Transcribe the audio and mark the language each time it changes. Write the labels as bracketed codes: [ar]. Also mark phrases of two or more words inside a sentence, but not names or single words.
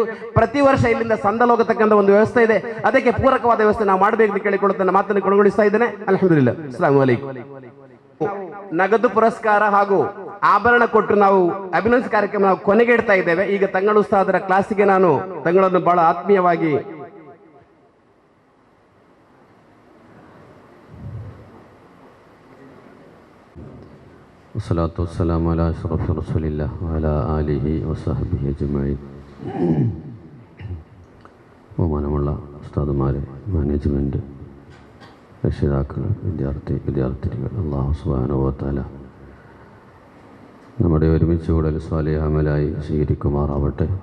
[kn] ಪ್ರತಿ ವರ್ಷ ಇಲ್ಲಿಂದ ಸಂದಲ್ ಹೋಗತಕ್ಕಂಥ ಒಂದು ವ್ಯವಸ್ಥೆ ಇದೆ. ಅದಕ್ಕೆ ಪೂರಕವಾದ ವ್ಯವಸ್ಥೆ ನಾವು ಮಾಡಬೇಕು ಅಂತ ಕೇಳಿಕೊಳ್ಳುತ್ತಾ ಮಾತನ್ನು ಕೊನೆಗೊಳಿಸ್ತಾ ಇದ್ದೇನೆ. [ar] الحمد لله. السلام عليكم. [kn] ನಗದು ಪುರಸ್ಕಾರ ಹಾಗೂ ಆಭರಣ ಕೊಟ್ಟು ನಾವು ಅಭಿನಂದನೆ ಕಾರ್ಯಕ್ರಮ ನಾವು ಕೊನೆಗೆ ಇಡ್ತಾ ಇದ್ದೇವೆ. ಈಗ ತಂಗಳ ಉಸ್ತಾದರ ಕ್ಲಾಸಿಗೆ ನಾನು ತಂಗಳನ್ನು ಬಹಳ ಆತ್ಮೀಯವಾಗಿ [ar] والصلاة والسلام على أشرف رسول الله وعلى آله وصحبه أجمعين. [ml] ബഹുമാനമുള്ള ഉസ്താദുമാരെ, മാനേജ്മെൻറ്റ്, രക്ഷിതാക്കൾ, വിദ്യാർത്ഥികൾ, [ar] الله سبحانه و تعالى [ml] നമ്മുടെ ഒരുമിച്ച് കൂടൽ സ്വാലിഹ് അമലായി സ്വീകരിക്കുമാറാവട്ടെ.